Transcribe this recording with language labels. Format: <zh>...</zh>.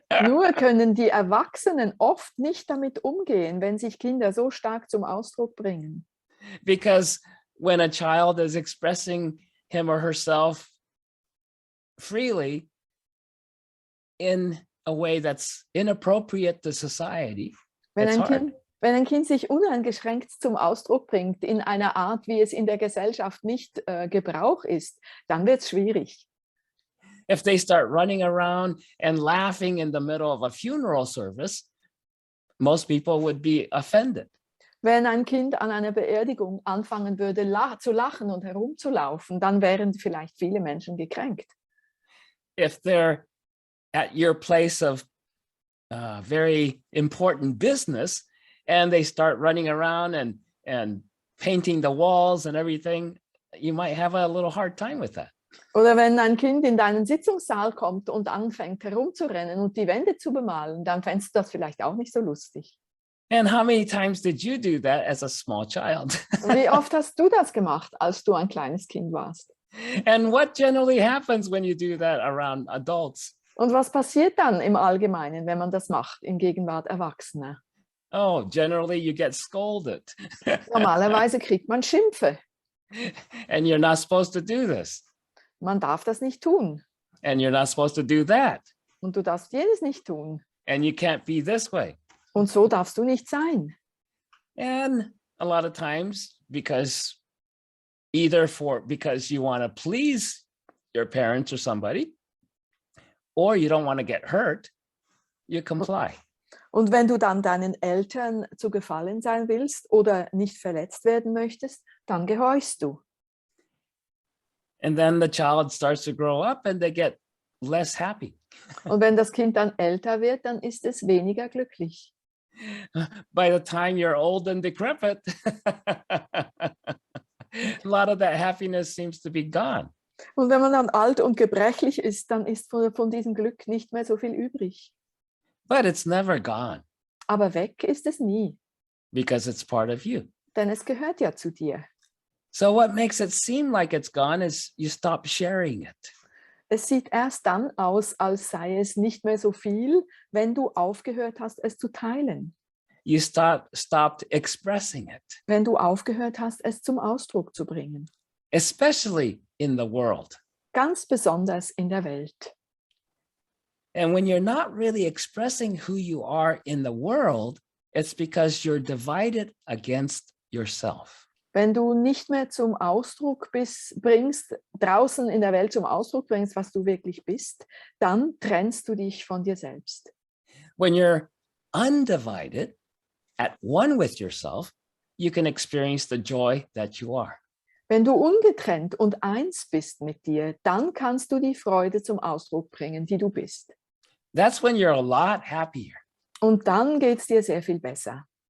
<de>Nur können die Erwachsenen oft nicht damit umgehen, wenn sich Kinder so stark zum Ausdruck bringen.</de> <en>Because when a child is expressing him or herself freely in a way that's inappropriate to society,</en> <de>Wenn</de> <en>it's hard.</en> <de>Wenn ein Kind sich uneingeschränkt zum Ausdruck bringt, in einer Art, wie es in der Gesellschaft nicht Gebrauch ist, dann wird es schwierig.</de> <en>If they start running around and laughing in the middle of a funeral service, most people would be offended.</en> <de>Wenn ein Kind an einer Beerdigung anfangen würde, zu lachen und herumzulaufen, dann wären vielleicht viele Menschen gekränkt.</de> <en>If they're at your place of very important business and they start running around and painting the walls and everything, you might have a little hard time with that.</en> <de>Oder wenn ein Kind in deinen Sitzungssaal kommt und anfängt herumzurennen und die Wände zu bemalen, dann fändest du das vielleicht auch nicht so lustig.</de> <en>And how many times did you do that as a small child?</en> <de>Wie oft hast du das gemacht, als du ein kleines Kind warst?</de> <en>And what generally happens when you do that around adults?</en> <de>Und was passiert dann im Allgemeinen, wenn man das macht, in Gegenwart Erwachsener?</de> <en>Oh, generally you get scolded.</en> <de>Normalerweise kriegt man Schimpfe.</de> <en>And you're not supposed to do this.</en> <de>Man darf das nicht tun.</de> <en>And you're not supposed to do that.</en> <de>Und du darfst jenes nicht tun.</de> <en>And you can't be this way.</en> <de>Und so darfst du nicht sein.</de> <en>And a lot of times, because because you want to please your parents or somebody, or you don't want to get hurt, you comply.</en> <de>Und wenn du dann deinen Eltern zu gefallen sein willst oder nicht verletzt werden möchtest, dann gehorchst du.</de> <en>And then the child starts to grow up and they get less happy.</en> <de>Und wenn das Kind dann älter wird, dann ist es weniger glücklich.</de> <en>By the time you're old and decrepit, a lot of that happiness seems to be gone.</en> <de>Und wenn man dann alt und gebrechlich ist, dann ist von diesem Glück nicht mehr so viel übrig.</de> <en>But it's never gone</en> <de>Aber weg ist es nie,</de> <en>because it's part of you.</en> <de>denn es gehört ja zu dir.</de> <en>So what makes it seem like it's gone is you stop sharing it.</en> <de>Es sieht erst dann aus, als sei es nicht mehr so viel, wenn du aufgehört hast, es zu teilen.</de> <en>You stopped expressing it,</en> <de>Wenn du aufgehört hast, es zum Ausdruck zu bringen.</de> <en>especially in the world.</en> <de>Ganz besonders in der Welt.</de> <en>And when you're not really expressing who you are in the world, it's because you're divided against yourself.</en> <de>Wenn du nicht mehr zum Ausdruck bringst, draußen in der Welt zum Ausdruck bringst, was du wirklich bist, dann trennst du dich von dir selbst.</de> <en>When you're undivided, at one with yourself, you can experience the joy that you are.</en> <de>Wenn du ungetrennt und eins bist mit dir, dann kannst du die Freude zum Ausdruck bringen, die du bist.</de> <en>That's when you're a lot happier.</en> <de>Und dann geht es dir sehr viel besser.</de>